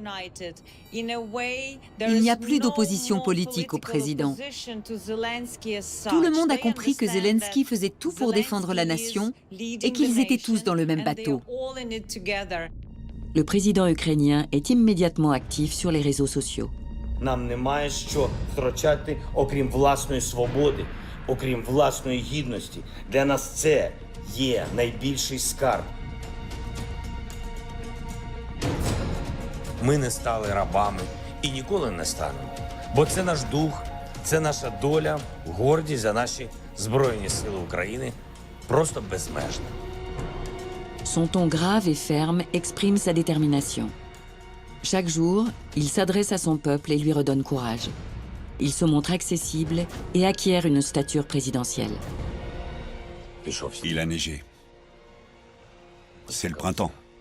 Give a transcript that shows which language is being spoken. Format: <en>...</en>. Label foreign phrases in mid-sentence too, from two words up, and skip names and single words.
<fr>Il n'y a plus d'opposition politique au président. Tout le monde a compris que Zelensky faisait tout pour défendre la nation et qu'ils étaient tous dans le même bateau. Le président ukrainien est immédiatement actif sur les réseaux sociaux.</fr> <uk>Нам немає що втрачати, окрім власної свободи, окрім власної гідності. Для нас це є найбільший скарб. Ми не стали рабами і ніколи не станемо. Бо це наш дух, це наша доля, гордість за наші Збройні Сили України просто безмежна.</uk> <fr>Son ton grave et ferme exprime sa détermination. Chaque jour, il s'adresse à son peuple et lui redonne courage. Il se montre accessible et acquiert une stature présidentielle. Il a neigé. C'est le printemps.</fr>